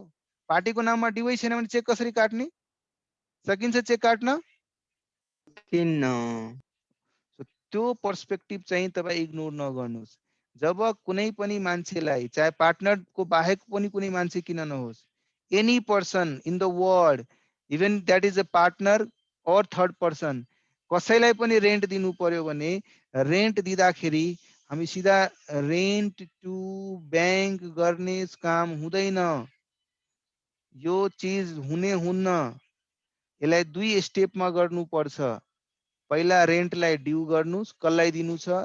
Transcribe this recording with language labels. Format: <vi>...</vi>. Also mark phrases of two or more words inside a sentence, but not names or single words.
<ne>पार्टीको नाममा ड्यूै छैन भने चेक कसरी काट्ने? सकिन्छ चेक काट्न? किन त्यो पर्सपेक्टिभ चाहिँ तपाईँ इग्नोर नगर्नुहोस्। जब कुनै पनि मान्छेलाई, चाहे पार्टनरको बाहेक पनि कुनै मान्छे किन नहोस्,</ne> <en>any person in the world, even that is a partner or third person,</en> <ne>कसैलाई पनि रेन्ट दिनु पर्यो भने रेन्ट दिँदाखेरि हामी सिधा</ne> <en>rent to bank</en> <ne>गर्ने काम हुँदैन। यो चिज हुने हुन्न, यसलाई 2 स्टेपमा गर्नुपर्छ। पहिला रेन्टलाई ड्यू गर्नुस्, कसलाई दिनु छ?</ne>